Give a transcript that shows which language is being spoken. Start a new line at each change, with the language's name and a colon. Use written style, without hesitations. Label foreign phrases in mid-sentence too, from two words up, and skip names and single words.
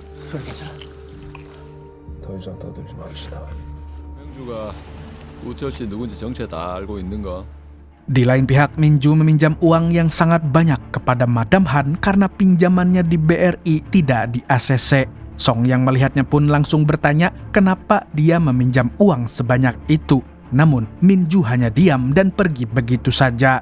Korean: 소리 괜찮아? 더 이상 떠들지 맙시다. 명주가 우철 씨 누군지 정체 다 알고 있는가?
Indonesian: Di lain pihak, Minju meminjam uang yang sangat banyak kepada Madam Han karena pinjamannya di BRI tidak di ACC. Song yang melihatnya pun langsung bertanya kenapa dia meminjam uang sebanyak itu. Namun, Minju hanya diam dan pergi begitu saja.